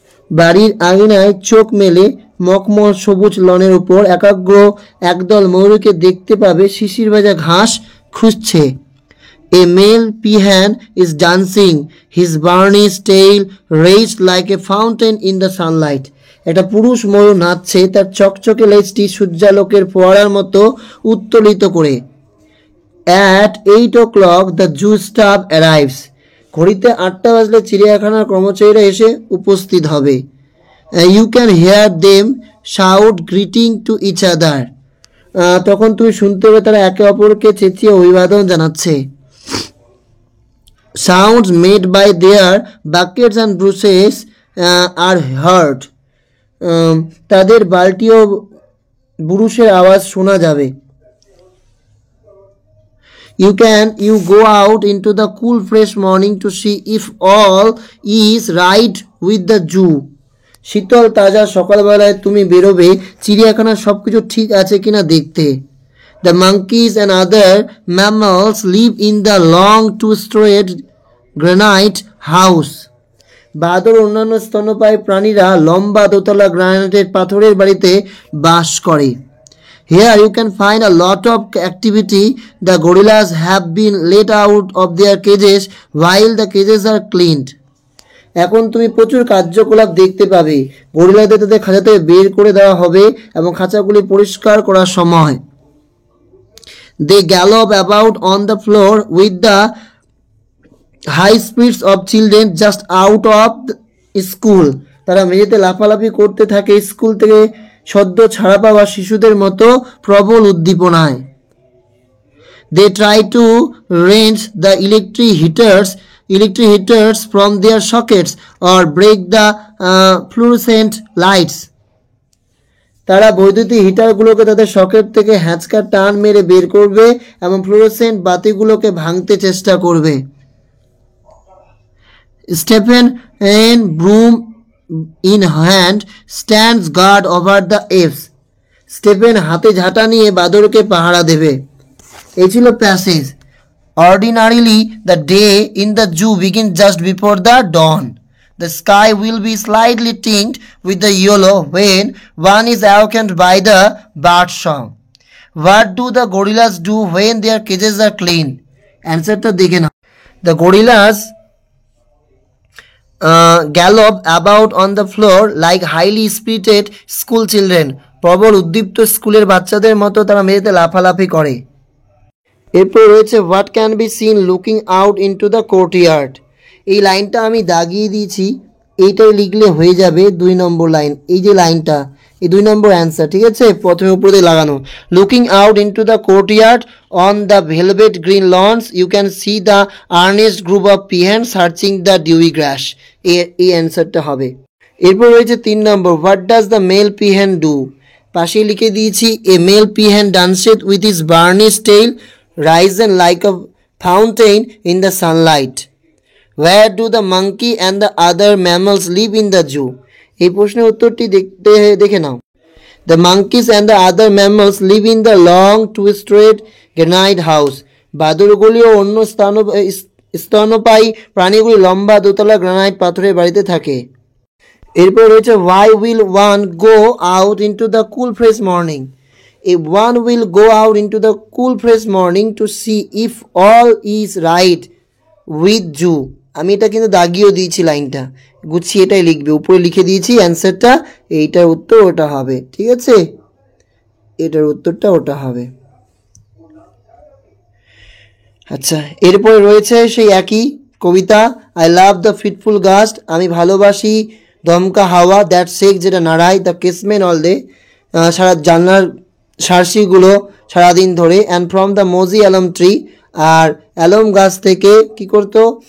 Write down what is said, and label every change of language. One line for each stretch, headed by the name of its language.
Bangla: বাড়ির আঙিনায় চোখ মেলে মকমল সবুজ লনের উপর একাগ্র একদল ময়ূরকে দেখতে পাবে শিশির ভেজা ঘাস খুঁজছে।
English: A male peahen is dancing, his burnished tail raised like a fountain in the sunlight.
Bangla: একটা পুরুষ ময়ূর নাচছে, তার চকচকে লেজটি সূর্যালোকের ফোয়ারার মতো উত্তোলিত করে।
English: At 8 o'clock the zoo staff arrives.
Bangla: ঘড়িতে 8টা বাজলে চিড়িয়াখানার কর্মচারীরা এসে উপস্থিত হবে।
English: You can hear them shout greeting to each other.
Bangla: তখন তুমি শুনতে হবে তারা একে অপরকে চেঁচিয়ে অভিবাদন জানাচ্ছে।
English: Sounds made by their buckets and brushes are heard.
Bangla: তাদের বালতি ও বুরুশের আওয়াজ শোনা যাবে।
English: You go out into the cool fresh morning to see if all is right with the zoo.
Bangla: শীতল তাজা সকালবেলায় তুমি বেরোবে চিড়িয়াখানার সবকিছু ঠিক আছে কিনা দেখতে।
English: The monkeys and other mammals live in the long two-storied granite house.
Bangla: বাদর অন্যান্য স্তন্যপায়ী প্রাণীরা লম্বা দোতলা গ্রানাইটের পাথরের বাড়িতে বাস করে।
English: Here you can find a lot of activity. The gorillas have been let out of their cages while the cages are cleaned.
Bangla: এখন তুমি প্রচুর কার্যকলাপ দেখতে পাবে। গরিলাদের তাদের খাঁচা থেকে বের করে দেওয়া হবে এবং খাঁচাগুলি পরিষ্কার করার সময়।
English: They gallop about on the floor with the high spirits of children just out of school.
Bangla: তারা মেঝেতে লাফালাফি করতে থাকে স্কুল থেকে সদ্য ছাড়া পাওয়া শিশুদের মতো প্রবল উদ্দীপনায়।
English: They try to wrench the electric heaters from their sockets or break the fluorescent lights.
Bangla: তারা বৈদ্যুতিক হিটারগুলোকে তাদের সকেট থেকে হ্যাঁচকা টান মেরে বের করবে এবং ফ্লোরোসেন্ট বাতিগুলোকে ভাঙতে চেষ্টা করবে।
English: Stephen and broom in hand stands guard over the apes.
Bangla: স্টেফেন হাতে ঝাঁটা নিয়ে বাদরকে পাহারা দেবে। এই ছিল passage.
English: Ordinarily the day in the zoo begins just before the dawn. The sky will be slightly tinged with the yellow when one is awakened by the bird song. What do the gorillas do when their cages are clean? Answer to dekhe na. The gorillas gallop about on the floor like highly spirited school children.
Bangla: প্রবল উদ্দীপ্ত স্কুলের বাচ্চাদের মতো তারা মেঝেতে লাফালাফি করে। এরপর রয়েছে
English: What can be seen looking out into the courtyard.
Bangla: এই লাইনটা আমি দাগিয়ে দিয়েছি, এইটাই লিখলে হয়ে যাবে 2 নম্বর লাইন। এই যে লাইনটা, এই 2 নম্বর অ্যান্সার, ঠিক আছে? প্রথমে উপর দিয়ে লাগানো।
English: Looking out into the courtyard on the velvet green lawns you can see the earnest group of peahen searching the dewy grass.
Bangla: এই অ্যান্সারটা হবে। এরপর রয়েছে 3 নম্বর
English: What does the male peahen do.
Bangla: পাশে লিখে দিয়েছি
English: A male peahen danced with his burnished tail risen like a fountain in the sunlight. Where do the monkey and the other mammals live in the zoo?
Bangla: এই প্রশ্নের উত্তরটি দেখে নাও।
English: The monkeys and the other mammals live in the long twisted granite house.
Bangla: বাদুড়গুলি ও অন্য স্তন্যপায়ী প্রাণীগুলি লম্বা দোতলা granite পাথরের বাড়িতে থাকে। এরপর রয়েছে
English: why will one go out into the cool fresh morning? If one will go out into the cool fresh morning to see if all is right with you.
Bangla: আমি এটা কিন্তু দাগিয়েও দিয়েছি, লাইনটা গুছিয়ে এটাই লিখবে, উপরে লিখে দিয়েছি অ্যান্সারটা, এইটার উত্তর ওটা হবে। ঠিক আছে, এটার উত্তরটা ওটা হবে। আচ্ছা, এরপরে রয়েছে সেই একই কবিতা,
English: I love the fitful gust,
Bangla: আমি ভালোবাসি দমকা হাওয়া,
English: that shake
Bangla: যেটা নাড়ায়,
English: the casement all day,
Bangla: সারা জানলার সার্সিগুলো সারাদিন ধরে,
English: and from the mossy elm tree,
Bangla: আর অ্যালম গাছ থেকে কি করতো,